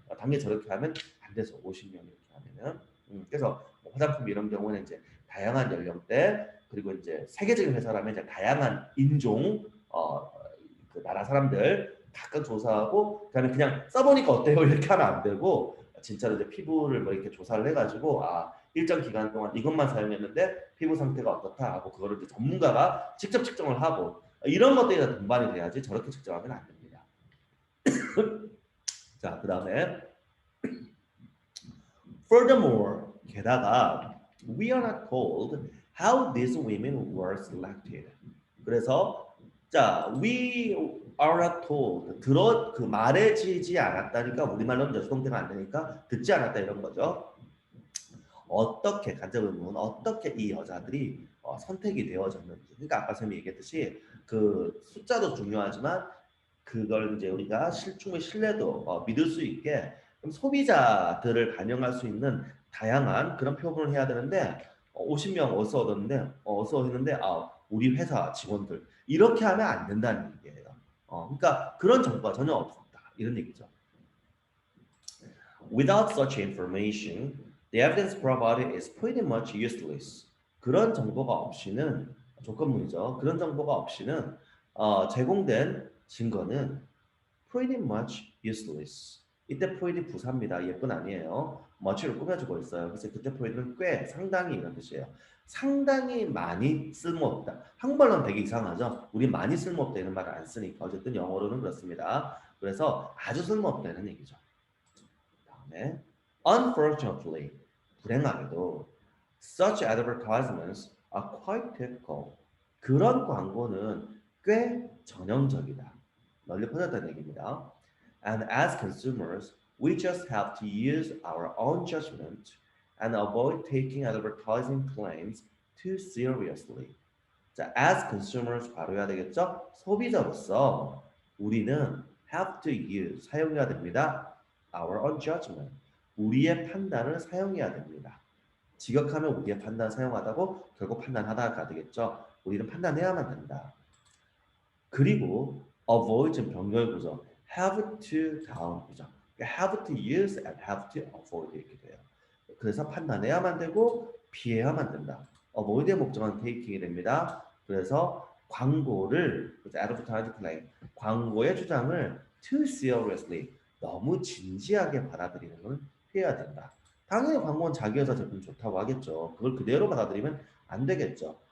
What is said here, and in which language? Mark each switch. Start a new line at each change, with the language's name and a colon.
Korean: 당연히 저렇게 하면 안 돼서 50명 이렇게 하면은 그래서 뭐 화장품 이런 경우는 이제 다양한 연령대 그리고 이제 세계적인 회사라면 이제 다양한 인종 그 나라 사람들 각각 조사하고 그다음에 그냥 써보니까 어때요 이렇게 하면 안 되고 진짜로 이제 피부를 뭐 이렇게 조사를 해가지고 일정 기간 동안 이것만 사용했는데 피부 상태가 어떻다 하고 그거를 이제 전문가가 직접 측정을 하고 이런 것들이 다 동반이 돼야지 저렇게 측정하면 안 됩니다. 자, 그 다음에
English: furthermore
Korean: 게다가
English: we are not told how these women were selected.
Korean: 그래서 자
English: we are not told
Korean: 그 말해지지 않았다니까 우리말로는 여수동태가 안 되니까 듣지 않았다 이런 거죠. 어떻게 간접 의문은 어떻게 이 여자들이 선택이 되어졌는지 그러니까 아까 선생님이 얘기했듯이 그 숫자도 중요하지만 그걸 이제 우리가 충분히 신뢰도 믿을 수 있게 소비자들을 반영할 수 있는 다양한 그런 표현을 해야 되는데 50명 어서 얻었는데 어서 했는데 우리 회사 직원들 이렇게 하면 안 된다는 얘기예요. 그러니까 그런 정보가 전혀 없었다 이런 얘기죠.
English: Without such information, the evidence provided is pretty much useless.
Korean: 그런 정보가 없이는 조건문이죠. 그런 정보가 없이는 제공된 증거는
English: pretty much useless.
Korean: 이때 pretty 부사입니다. 예쁜 아니에요. much를 꾸며주고 있어요. 그래서 그때 pretty는 꽤, 상당히 이런 뜻이에요. 상당히 많이 쓸모없다. 한국말로는 되게 이상하죠. 우리 많이 쓸모없다 이런 말을 안 쓰니까 어쨌든 영어로는 그렇습니다. 그래서 아주 쓸모없다는 얘기죠. 다음에
English: unfortunately
Korean: 불행하게도
English: such advertisements are quite typical.
Korean: 그런 광고는 꽤 전형적이다. 널리 퍼졌다는 얘기입니다.
English: And as consumers, we just have to use our own judgment and avoid taking advertising claims too seriously.
Korean: 자, as consumers 바로 해야 되겠죠? 소비자로서 우리는
English: have to use
Korean: 사용해야 됩니다.
English: Our own judgment
Korean: 우리의 판단을 사용해야 됩니다. 직역하면 우리의 판단 사용하다고 결국 판단하다가 되겠죠. 우리는 판단해야만 된다. 그리고 avoid 좀 병렬구조 have to 다음이죠.
English: have to use and have to avoid
Korean: 이렇게 돼요. 그래서 판단해야만 되고 피해야만 된다. avoid의 목적은 taking이 됩니다. 그래서 광고를 advertising claim 광고의 주장을
English: too seriously
Korean: 너무 진지하게 받아들이는 걸 피해야 된다. 당연히 광고는 자기 회사 제품 좋다고 하겠죠. 그걸 그대로 받아들이면 안 되겠죠.